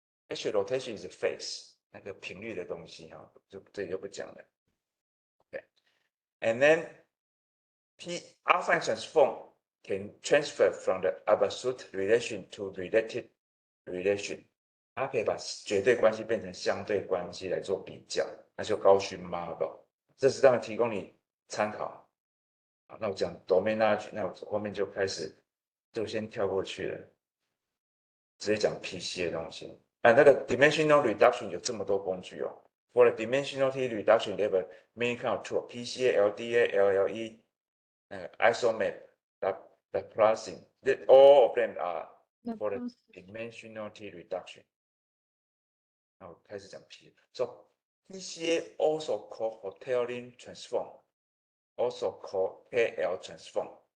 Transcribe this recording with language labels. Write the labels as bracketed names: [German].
[English] Actually, rotation is a phase, [Chinese] 那个频率的东西哈，这里就不讲了。 [English] Okay. And then affine transform can transfer from the absolute relation to related relation. [Chinese] 它可以把绝对关系变成相对关系来做比较，那就Gaussian model。这是当然提供你参考。好，那我讲 domain knowledge， 那我后面就开始就先跳过去了，直接讲 PC 的东西。那个 dimensional reduction 有这么多工具哦。 [English] For the dimensionality reduction, they have many kind of tool: PCA, LDA, LLE, isomap, the plusing. All of them are for the dimensionality reduction. [Chinese] 那我开始讲 P. [English] So PCA also called Hotelling transform, also called KL transform.